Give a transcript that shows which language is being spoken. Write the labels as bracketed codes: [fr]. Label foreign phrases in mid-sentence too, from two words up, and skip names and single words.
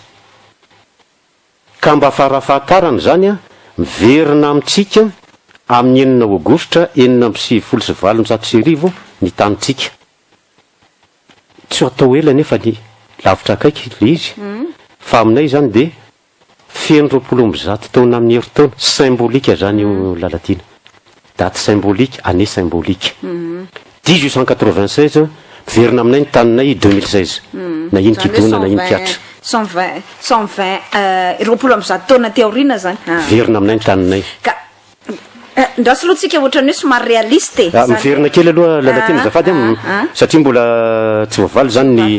[mg] ka mba farafahatarana zany a miverina amintsika amin'ny 9 aogositra 1977 ny tanitsika tsy atao ela nefa ny lavitra akaiky le izy fa aminay zany de feno 20 taona amin'ny herintaona symbolika zany io lalatina [fr] date symbolique année symbolique [mg] 1896 miverina aminay ny taninay 2016 na iny kidona na iny kiatra 120 taona teoriana zany verina aminay ny taninay ka ndraso aloha tsika ohatran'ny hoe somary réaliste miverina kely aloha lalatina zafady satria mbola tsy voavaly zany ny